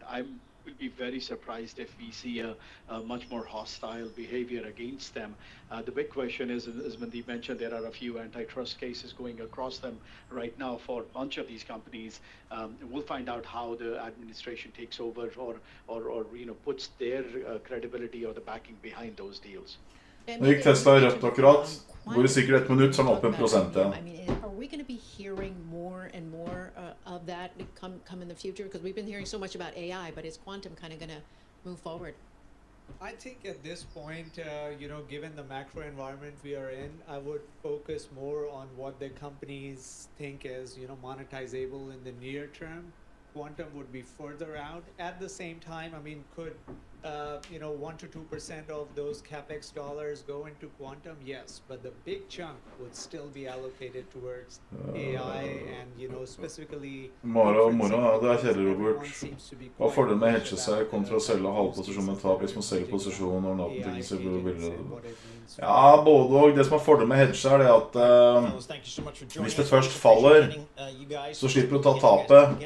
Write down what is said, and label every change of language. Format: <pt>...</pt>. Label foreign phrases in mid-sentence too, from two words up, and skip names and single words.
<en>I will be very surprised if we see a much more hostile behavior against them. The big question is, as Mandeep mentioned, there are a few antitrust cases going across them right now for a bunch of these companies. We'll find out how the administration takes over or puts their credibility or the backing behind those deals.</en> <no>Nå gikk Tesla rødt akkurat. Går det sikkert 1 minutt, så den opp 1% igjen.</no> <en>I mean, are we going to be hearing more and more of that come in the future? Because we've been hearing so much about AI, but is quantum kind of going to move forward? I think at this point, given the macro environment we are in, I would focus more on what the companies think is, monetizable in the near term. Quantum would be further out. At the same time, I mean, could 1 to 2% of those capex dollars go into quantum? Yes, but the big chunk would still be allocated towards AI and specifically.</en> <no>Mora, det kjedelig, Robert. Hva får det med å hedge seg kontra å selge halvposisjon med tap hvis man selger posisjon og natten til blir billigere? Ja, både og. Det som er fordelen med hedge er det at hvis det først faller, så slipper du å ta tapet.</no>